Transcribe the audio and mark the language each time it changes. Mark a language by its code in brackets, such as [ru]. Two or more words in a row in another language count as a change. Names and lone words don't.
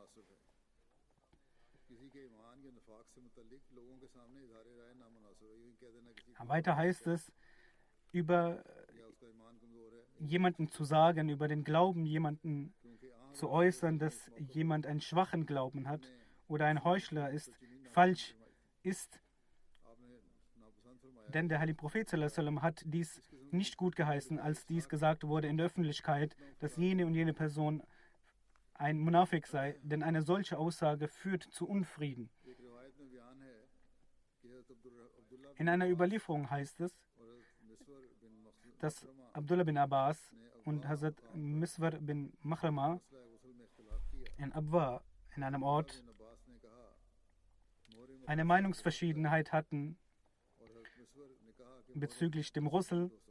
[de] Weiter heißt es, über jemanden zu sagen, über den Glauben jemanden zu äußern, dass jemand einen schwachen Glauben hat oder ein Heuchler ist, falsch ist. Denn der heilige Prophet [ar] صلى الله عليه وسلم [de] hat dies nicht gut geheißen, als dies gesagt wurde in der Öffentlichkeit, dass jene und jene Person ein Munafik sei, denn eine solche Aussage führt zu Unfrieden. In einer Überlieferung heißt es, dass Abdullah bin Abbas und Hazrat Miswar bin Makhrama in Abwa, in einem Ort, eine Meinungsverschiedenheit hatten bezüglich dem Russel.